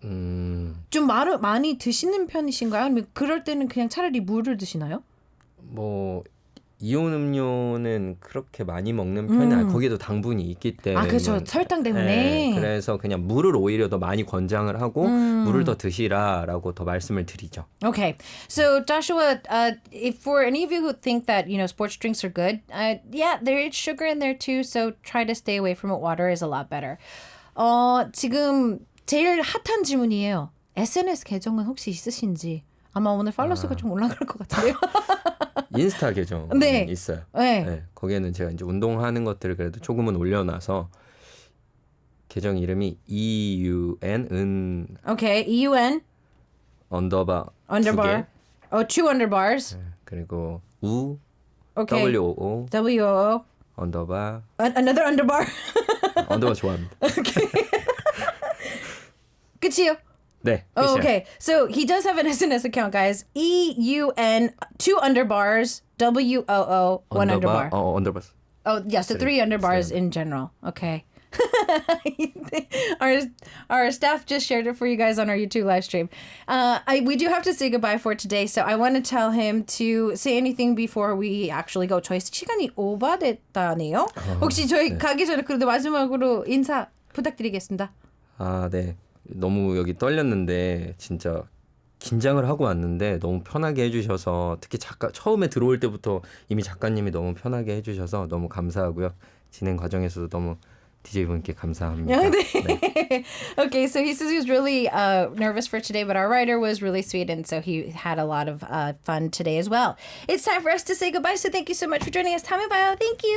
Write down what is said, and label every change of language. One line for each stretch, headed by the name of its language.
Korean: 좀 많이 드시는 편이신가요? 아니면 그럴 때는 그냥 차라리 물을 드시나요? 뭐 이온 음료는 그렇게 많이 먹는 편이 아니고 거기에도 당분이 있기 때문에 그렇죠. 설탕 때문에. 네, 그래서 그냥 물을 오히려 더 많이 권장을 하고 물을 더 드시라라고 더 말씀을 드리죠.
English: Okay. So Joshua, if for any of you who think that, sports drinks are good, yeah, there is sugar in there too. So try to stay away from it. Water is a lot better.
Korean: 지금 제일 핫한 질문이에요. SNS 계정은 혹시 있으신지? 아마 오늘 팔로우수가 좀 올라갈 것 같은데요. 인스타 계정 있어요. 네, 거기에는 제가 이제 운동하는 것들을 그래도 조금은 올려놔서 계정 이름이 EUN
English: Okay, EUN
Korean: 언더바
English: two underbars.
Korean: 네, 그리고 U
English: okay. WOO
Korean: 언더바
English: another underbar.
Korean: 언더바 좋아합니다.
English: Okay.
Korean: 끝이요? 네.
English: Oh, okay. So he does have an SNS account, guys. EUN 2 underbars WOO 1 underbar.
Korean: 언더바.
English: Oh, yeah. So 3 underbars in general. Okay. Our staff just shared it for you guys on our YouTube live stream. We do have to say goodbye for today, so I want to tell him to say anything before we actually go.
Korean: 저희 시간이 오버됐다네요. 혹시 저희 가기 전에 그래도 마지막으로 인사 부탁드리겠습니다. 네. 너무 여기 떨렸는데 진짜 긴장을 하고 왔는데 너무 편하게 해주셔서 특히 처음에 들어올 때부터 이미 작가님이 너무 편하게 해주셔서 너무 감사하고요. 진행 과정에서도 너무 DJ분께 감사합니다. 네.
English: Okay, so he says he was really nervous for today, but our writer was really sweet, and so he had a lot of fun today as well. It's time for us to say goodbye, so thank you so much for joining us.
Korean: 다음에 봐요.
English: Thank you.